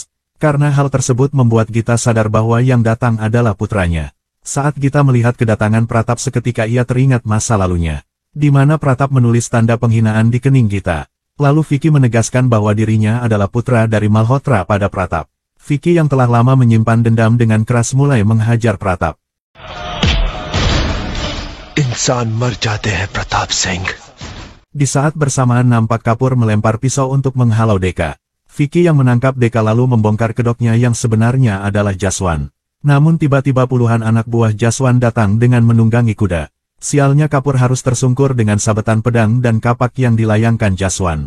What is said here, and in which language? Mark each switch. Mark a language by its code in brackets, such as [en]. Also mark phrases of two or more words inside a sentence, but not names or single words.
[id] Karena hal tersebut membuat Gita sadar bahwa yang datang adalah putranya. Saat Gita melihat kedatangan Pratap seketika ia teringat masa lalunya. Di mana Pratap menulis tanda penghinaan di kening Gita. Lalu Vicky menegaskan bahwa dirinya adalah putra dari Malhotra pada Pratap. Vicky yang telah lama menyimpan dendam dengan keras mulai menghajar Pratap. [hi] इंसान मर जाते हैं प्रताप सिंह. [id] Di saat bersamaan nampak Kapur melempar pisau untuk menghalau Deka. Vicky yang menangkap Deka lalu membongkar kedoknya yang sebenarnya adalah Jaswan. Namun tiba-tiba puluhan anak buah Jaswan datang dengan menunggangi kuda. Sialnya Kapur harus tersungkur dengan sabetan pedang dan kapak yang dilayangkan Jaswan.